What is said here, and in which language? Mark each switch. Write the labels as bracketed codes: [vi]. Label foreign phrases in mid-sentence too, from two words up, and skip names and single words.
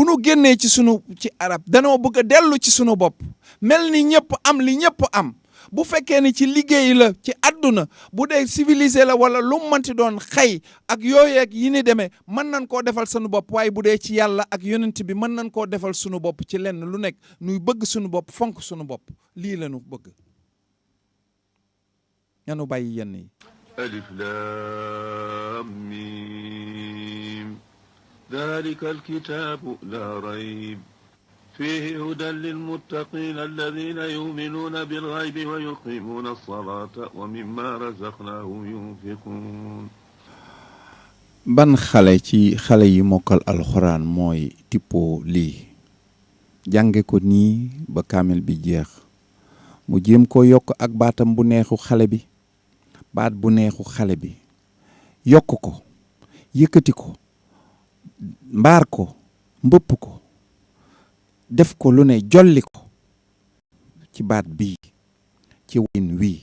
[wo] nu génnee ci arab danoo bëgg a dellu ci sunu bopp mel ni ñëpp am li ñëpp am bu fekkee ni ci liggéey la ci àdduna bu dee civilisé la wala lu mu mënti doon xëy ak yooyu ak yi ni demee mën nañ koo defal sunu bopp waaye bu dee ci yàlla ak yonent bi mën nañ koo defal sunu bopp ci lenn lu nekk nuy bëgg sunu bopp fonk sunu bopp lii la nu bëgg ñanu bàyyi yenn yi [ar] الم ذلك الكتاب لا ريب فيه هدى للمتقين الذين يؤمنون بالغيب ويقيمون الصلاة ومما رزقناهم ينفقون [wo] ban xale ci xale yi mokkal alxuraan mooy tippoo lii jànge ko nii ba kaamil bi jeex mu jéem ko yokk ak baatam bu neexu xale bi baat bu neexu xale bi yokk ko yëkkati ko mbaar ko mbëpp ko def ko lu ne jolli ko ci baat bii ci win wii